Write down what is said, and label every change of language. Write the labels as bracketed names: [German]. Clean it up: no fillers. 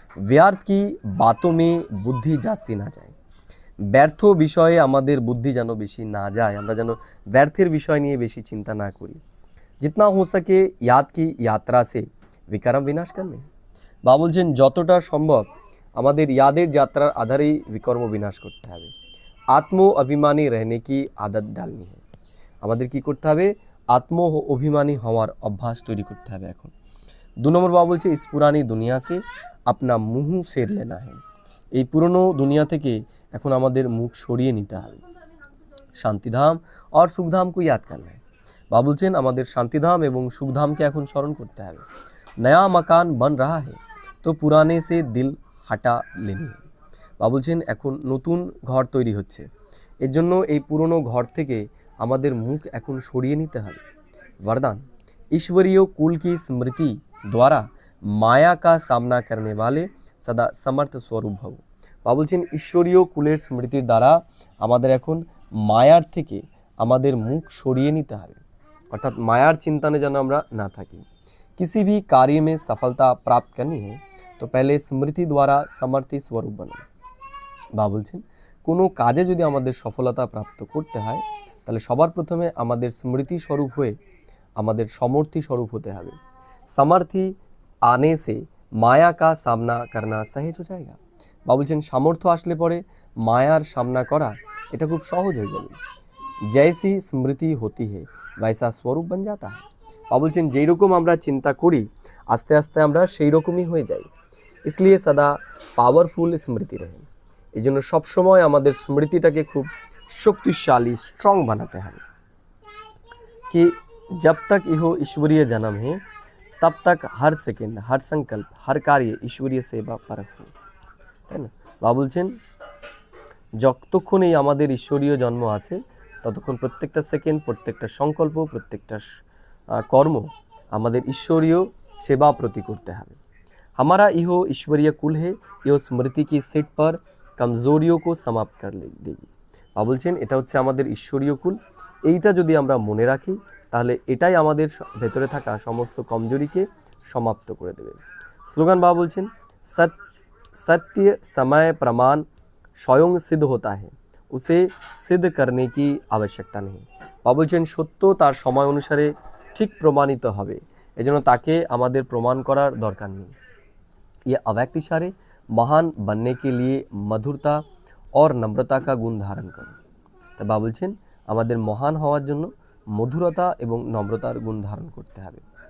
[Hindi] व्यर्थ की बातों में बुद्धि जास्ती ना जाए, [Bangla] ব্যর্থ বিষয়ে আমাদের বুদ্ধি যেন বেশি না যায়, আমরা যেন ব্যর্থের বিষয় নিয়ে বেশি চিন্তা না করি। [Hindi] जितना हो सके याद की यात्रा से विक्रम विनाश करने। [Bangla] বাবা বলছেন যতটা সম্ভব আমাদের यादेर যাত্রার আধারেই বিকর্ম বিনাশ করতে হবে। [Hindi] আত্ম অভিমানী रहने की आदत डालनी है, [Bangla] আমাদের কি করতে হবে? আত্ম অভিমানী হওয়ার অভ্যাস তৈরি করতে হবে এখন। 2 নম্বর বাবা বলছে [Hindi] इस पुरानी दुनिया से अपना मुंह फेर लेना है, [Bangla] এই পুরনো দুনিয়া থেকে এখন আমাদের মুখ সরিয়ে নিতে হবে। [Hindi] শান্তিধাম और সুখধাম को याद करना है। [Bangla] বাবা বলছেন আমাদের শান্তিধাম এবং সুখধামকে এখন স্মরণ করতে হবে। [Hindi] नया मकान बन रहा है तो पुराने से दिल हटा लेनी है। [Bangla] বাবা বলছেন এখন নতুন ঘর তৈরি হচ্ছে, এর জন্য এই পুরনো ঘর থেকে আমাদের মুখ এখন সরিয়ে নিতে হবে। [Hindi] वरदान ईश्वरीय कुल की स्मृति द्वारा माया का सामना करने वाले सदा समर्थ स्वरूप भव। [Bangla] বাবা বলছেন ঈশ্বরীয় কুলের স্মৃতির দ্বারা আমাদের এখন মায়ার থেকে আমাদের মুখ সরিয়ে নিতে হবে, অর্থাৎ মায়ার চিন্তনে যেন আমরা না থাকি। [Hindi] किसी भी कार्य में सफलता प्राप्त करनी है तो पहले स्मृति द्वारा समर्थी स्वरूप बनो। [Bangla] বাবা বলছেন কোনো কাজে যদি আমাদের সফলতা প্রাপ্ত করতে হয় তাহলে সবার প্রথমে আমাদের স্মৃতি স্বরূপ হয়ে আমাদের সমর্থী স্বরূপ হতে হবে। [Hindi] समर्थी आने से माया का सामना करना सहज हो जाएगा। [Bangla] বাবা বলছেন সামর্থ্য আসলে পরে মায়ার সামনা করা এটা খুব সহজ হয়ে যাবে। [Hindi] जैसी स्मृति होती है वैसा स्वरूप बन जाता है। [Bangla] বাবা বলছেন যেই রকম আমরা চিন্তা করি আস্তে আস্তে আমরা সেই রকমই হয়ে যাই। [Hindi] इसलिए सदा पावरफुल स्मृति रहे। [Bangla] এই জন্য সবসময় আমাদের স্মৃতিটাকে খুব শক্তিশালী স্ট্রং বানাতে হবে [Hindi] कि जब तक इहो ईश्वरीय जन्म है तब तक हर सेकेंड हर संकल्प हर कार्य ईश्वरीय सेवा परक हो, [Bangla] তাই না? বাবা বলছেন যতক্ষণ এই আমাদের ঈশ্বরীয় জন্ম আছে ততক্ষণ প্রত্যেকটা সেকেন্ড, প্রত্যেকটা সংকল্প, প্রত্যেকটা কর্ম আমাদের ঈশ্বরীয় সেবা প্রতি করতে হবে। [Hindi] हमारा इहो ईश्वरीय कुल है, यो स्मृति की सीट पर कमजोरियों को समाप्त कर देगी। [Bangla] বাবা বলছেন এটা হচ্ছে আমাদের ঈশ্বরীয় কুল, এইটা যদি আমরা মনে রাখি তাহলে এটাই আমাদের ভেতরে থাকা সমস্ত কমজোরিকে সমাপ্ত করে দেবে। স্লোগান বাবা বলছেন [Hindi] सत्य समय प्रमाण स्वयं सिद्ध होता है, उसे सिद्ध करने की आवश्यकता नहीं। [Bangla] বাবা বলছেন সত্য তার সময় অনুসারে ঠিক প্রমাণিত হবে, এজন্য তাকে আমাদের প্রমাণ করার দরকার নেই। [Hindi] ये अव्यक्त इशारे महान बनने के लिए मधुरता और नम्रता का गुण धारण करो। [Bangla] तो বাবা বলছেন আমাদের মহান হওয়ার জন্য মধুরতা এবং নম্রতার গুণ ধারণ করতে হবে।